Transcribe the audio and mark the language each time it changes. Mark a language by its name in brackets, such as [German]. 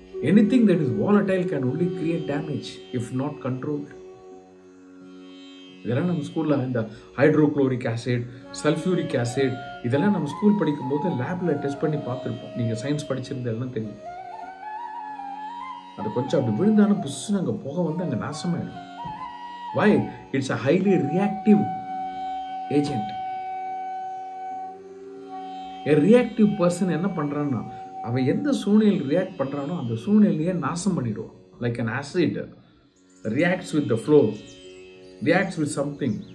[English] Anything that is volatile can only create damage if not controlled. [Tamil] இதெல்லாம் நம்ம ஸ்கூல்ல இந்த ஹைட்ரோக்ளோரிக் ஆசிட், சல்ஃபியூரிக் ஆசிட், இதெல்லாம் நம்ம ஸ்கூல் படிக்கும் போது லேப்ல டெஸ்ட் பண்ணி பார்த்துருப்போம். நீங்க சயின்ஸ் படிச்சிருந்தெல்லாம் தெரியும். அது கொஞ்சம் அப்படி விழுந்தாலும் புஷ்ஷுன்னு அங்கே புகை அங்கே நாசமாயிடும். [English] Why? It's a highly reactive agent. A reactive person [Tamil] என்ன பண்றான்னா, அவன் எந்த சூழ்நிலையில் ரியாக்ட் பண்றானோ அந்த சூழ்நிலையை நாசம் பண்ணிடுவான். [English] Like an acid reacts with the flow, reacts with something.